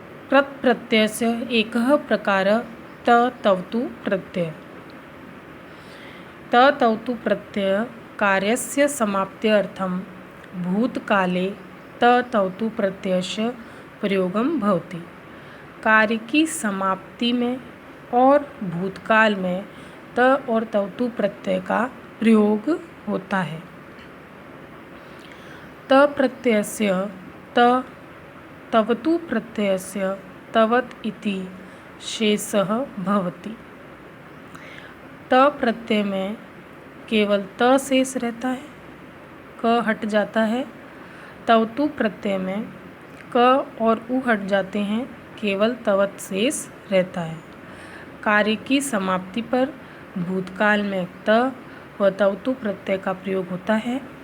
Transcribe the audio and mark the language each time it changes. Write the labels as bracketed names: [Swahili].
[Sanskrit] कृत प्रत्ययस्य एकः प्रकारः तवतु प्रत्यय. तवतु प्रत्यय कार्यस्य समाप्त्यर्थं भूतकाले तवतु प्रत्ययस्य प्रयोगं भवति. [Hindi] कार्य की समाप्ति में और भूतकाल में त और तवतु प्रत्यय का प्रयोग होता है. [Sanskrit] त प्रत्ययस्य तवतु प्रत्ययस्य तवत इति शेषः भवति. [Hindi] त प्रत्यय में केवल त शेष रहता है, क हट जाता है. तवतु प्रत्यय में क और उ हट जाते हैं, केवल तवत शेष रहता है. कार्य की समाप्ति पर भूतकाल में त व तवतु प्रत्यय का प्रयोग होता है.